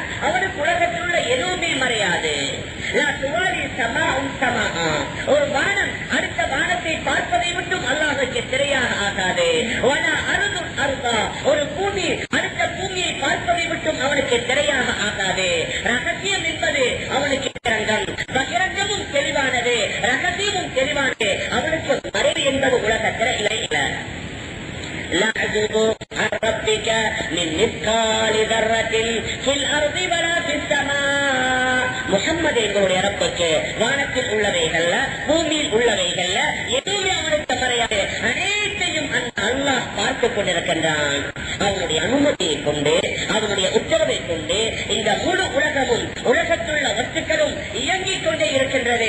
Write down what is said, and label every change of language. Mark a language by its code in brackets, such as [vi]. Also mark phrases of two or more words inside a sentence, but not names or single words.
[ta] அவனுக்கு உலகத்தில் உள்ள எதுவுமே மறையாது. ஒரு வானம் அடுத்த வானத்தை பார்ப்பதை மட்டும் அல்லாஹ்வுக்கு திரையாக ஆகாது. ஒரு பூமி அடுத்த பூமியை பார்ப்பதை மட்டும் அவனுக்கு திரையாக ஆகாது. ரகசியம் என்பது அவனுக்கு பகிரங்கமும் தெளிவானது, ரகசியமும் தெளிவானது. அவனுக்கு மறைவு என்பது உலகத்தில் இல்லை. [ar] لا يعزب عن ربك من مثقال ذرة في الأرض ولا في السماء. [ta] முஹம்மது எங்களுடைய ரப்புக்கு வானத்தில் உள்ளவைகள்ல பூமியில் உள்ளவைகள்ல எதுவுமே அவனுக்கு மறையாது. அனைத்தையும் அல்லாஹ் பார்த்துக் கொண்டிருக்கின்றான். அவனுடைய அனுமதியை கொண்டு, அவனுடைய உத்தரவை கொண்டு இந்த முழு உலகமும் உலகத்துள்ள வஸ்துக்களும் இயங்கிக் கொண்டே இருக்கின்றது.